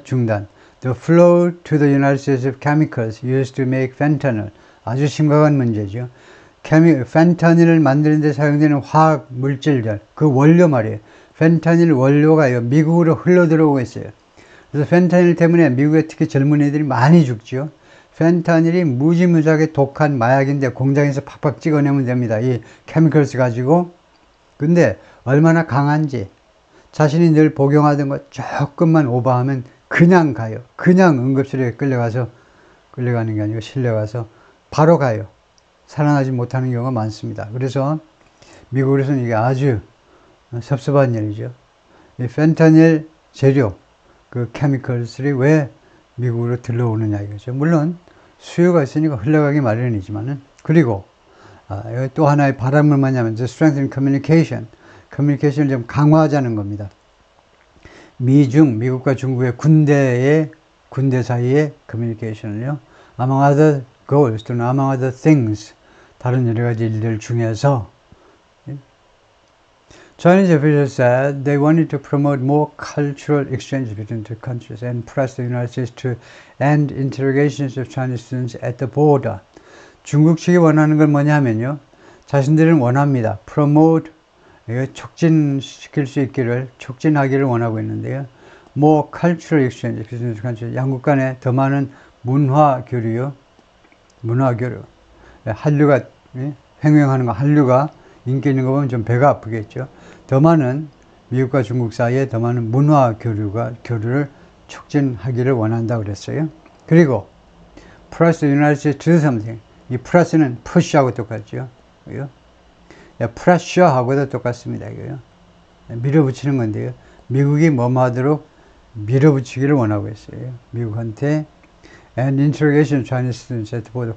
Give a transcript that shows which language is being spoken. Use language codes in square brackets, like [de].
[ko] 중단. [en] The flow to the United States of chemicals used to make fentanyl. [ko] 아주 심각한 문제죠. 펜타닐을 만드는 데 사용되는 화학 물질들 그 원료 말이에요. 펜타닐 원료가 미국으로 흘러 들어오고 있어요. 그래서 펜타닐 때문에 미국의 특히 젊은 애들이 많이 죽죠. 펜타닐이 무지무지하게 독한 마약인데 공장에서 팍팍 찍어내면 됩니다. 이 케미컬스 가지고. 근데 얼마나 강한지 자신이 늘 복용하던 것 조금만 오버하면 그냥 가요. 그냥 응급실에 끌려가는 게 아니고 실려가서 바로 가요. 살아나지 못하는 경우가 많습니다. 그래서 미국에서는 이게 아주 섭섭한 일이죠. 이 펜타닐 재료 그 케미컬들이 왜 미국으로 들러오느냐 이거죠. 물론 수요가 있으니까 흘러가기 마련이지만은 그리고 또 하나의 바람은 뭐냐면 [en] strengthen communication, [ko] 커뮤니케이션을 좀 강화하자는 겁니다. 미국과 중국의 군대 사이의 커뮤니케이션을요. [en] among other goals [ko] 또는 [en] among other things [ko] 다른 여러 가지 일들 중에서 [en] Chinese officials said they wanted to promote more cultural exchange between the countries and press the United States to end interrogations of Chinese students at the border. [ko] 중국 측이 원하는 건 뭐냐면요. 자신들은 원합니다. promote 촉진시킬 수 있기를, 촉진하기를 원하고 있는데요. [en] More cultural exchange, [ko] 양국 간에 더 많은 문화 교류요. 문화 교류. 한류가, 횡행하는 거, 한류가 인기 있는 거 보면 좀 배가 아프겠죠. 더 많은, 미국과 중국 사이에 더 많은 문화 교류를 촉진하기를 원한다 그랬어요. 그리고, [en] plus the United States to do something. [ko] 이 플러스는 push하고 똑같죠. pressure하고도 똑같습니다. 이거요. 밀어붙이는 건데요. 미국이 뭐뭐 하도록 밀어붙이기를 원하고 있어요. 미국한테 [en] and interrogation Chinese students at the border.